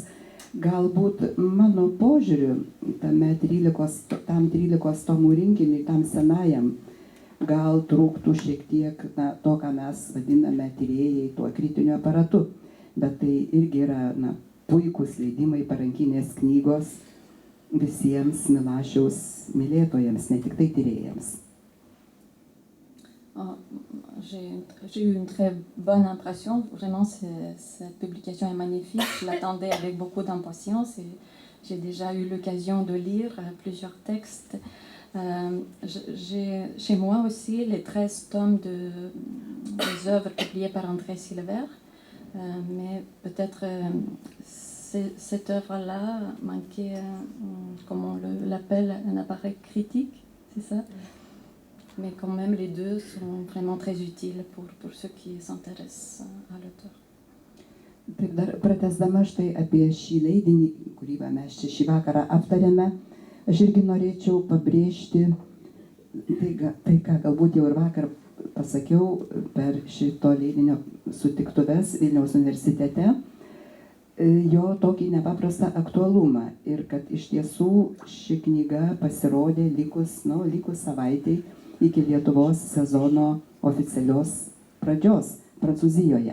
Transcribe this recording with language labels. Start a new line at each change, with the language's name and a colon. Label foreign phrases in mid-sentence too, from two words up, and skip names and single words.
Lithuanian: Galbūt mano požiūriu tam 13 tomų rinkiniui, tam senajam, gal trūktų šiek tiek to, ką mes vadiname tyrėjai, tuo kritiniu aparatu. Bet tai irgi yra puikūs leidimai, parankinės knygos visiems Milašiaus mylėtojams, ne tik tai tyrėjams.
French: J'ai eu une très bonne impression. Vraiment, cette publication est magnifique. Je l'attendais avec beaucoup d'impatience et j'ai déjà eu l'occasion de lire plusieurs textes. J'ai chez moi aussi les 13 tomes des œuvres publiées par André Silver. Mais peut-être cette œuvre-là manquait, comment on l'appelle, un appareil critique, c'est ça? Mais quand même, les deux sont vraiment très utiles pour ceux qui s'intéressent à l'auteur.
Lithuanian: Taip, dar pratęsdama štai apie šį leidinį, kurį mes čia šį vakarą aptarėme, aš irgi norėčiau pabrėžti tai, ką galbūt jau ir vakar pasakiau per šito leidinio sutiktuves Vilniaus universitete, jo tokį nepaprastą aktualumą ir kad iš tiesų ši knyga pasirodė likus savaitei iki Lietuvos sezono oficialios pradžios Prancūzijoje.